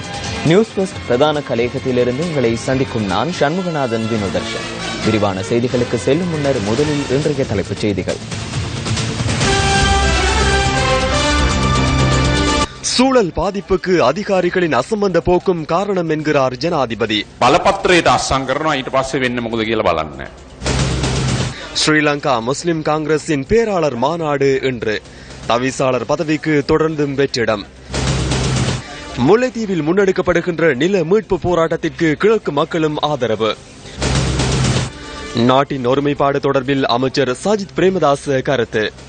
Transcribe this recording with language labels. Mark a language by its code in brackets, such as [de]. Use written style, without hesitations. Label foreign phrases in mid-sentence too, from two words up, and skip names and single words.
[ta] நியூஸ் ஃபர்ஸ்ட் பிரதான கலையகத்திலிருந்து உங்களை சந்திக்கும் நான் சண்முகநாதன் வினோதர்ஷன். விரிவான செய்திகளுக்கு செல்லும் முன்னர் முதலில் இன்றைய தலைப்புச் செய்திகள். சூழல் பாதிப்புக்கு அதிகாரிகளின் அசம்பந்த போக்கும் காரணம் என்கிறார் ஜனாதிபதி. [si] බලපත්‍රයට අස්සම් කරනවා ඊට පස්සේ වෙන්නේ මොකද කියලා බලන්න. [ta] ஸ்ரீலங்கா முஸ்லிம் காங்கிரசின் பேராளர் மாநாடு இன்று. தவிசாளர் பதவிக்கு தொடர்ந்தும் வெற்றிடம். முல்லைத்தீவில் முன்னெடுக்கப்படுகின்ற நில மீட்பு போராட்டத்திற்கு கிழக்கு மக்களும் ஆதரவு. நாட்டின் ஒருமைப்பாடு தொடர்பில் அமைச்சர் சஜித் பிரேமதாஸ் கருத்து.